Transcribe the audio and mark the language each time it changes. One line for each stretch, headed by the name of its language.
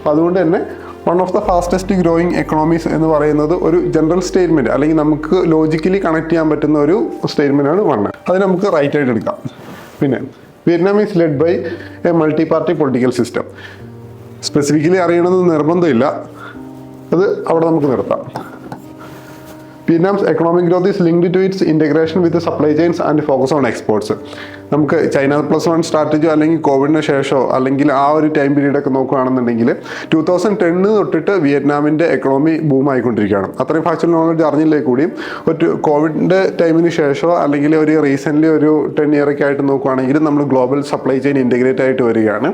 Malayalam: അപ്പോൾ അതുകൊണ്ട് തന്നെ
English: one of the fastest growing economies
Malayalam: എന്ന് പറയുന്നത് ഒരു ജനറൽ സ്റ്റേറ്റ്മെൻറ്റ് അല്ലെങ്കിൽ നമുക്ക് ലോജിക്കലി കണക്ട് ചെയ്യാൻ പറ്റുന്ന ഒരു സ്റ്റേറ്റ്മെൻ്റ് ആണ് വൺ. അത് നമുക്ക് റൈറ്റ് ആയിട്ട് എടുക്കാം. പിന്നെ
English: Vietnam is led by a multi party political system.
Malayalam: Specifically അറിയണമെന്ന് നിർബന്ധമില്ല, അത് അവിടെ നമുക്ക് നിർത്താം.
English: Vietnam's economic growth is linked to its integration with the supply chains and focus on exports.
Malayalam: നമുക്ക് ചൈന +1 സ്ട്രാറ്റജി അല്ലെങ്കിൽ കോവിഡിന് ശേഷമോ അല്ലെങ്കിൽ ആ ഒരു ടൈം പീരീഡൊക്കെ നോക്കുകയാണെന്നുണ്ടെങ്കിൽ 2010 തൊട്ടിട്ട് വിയറ്റ്നാമിൻ്റെ എക്കണോമി ബൂം ആയിക്കൊണ്ടിരിക്കുകയാണ്. അത്രയും ഫാക്ച്വൽ നോളജ് അറിഞ്ഞില്ലേ കൂടിയും ഒരു കോവിഡിൻ്റെ ടൈമിന് ശേഷമോ അല്ലെങ്കിൽ ഒരു റീസെൻ്റ്ലി ഒരു 10 ഇയറൊക്കെ ആയിട്ട് നോക്കുകയാണെങ്കിൽ നമ്മൾ ഗ്ലോബൽ സപ്ലൈ ചെയിൻ ഇൻറ്റഗ്രേറ്റ് ആയിട്ട് വരികയാണ്.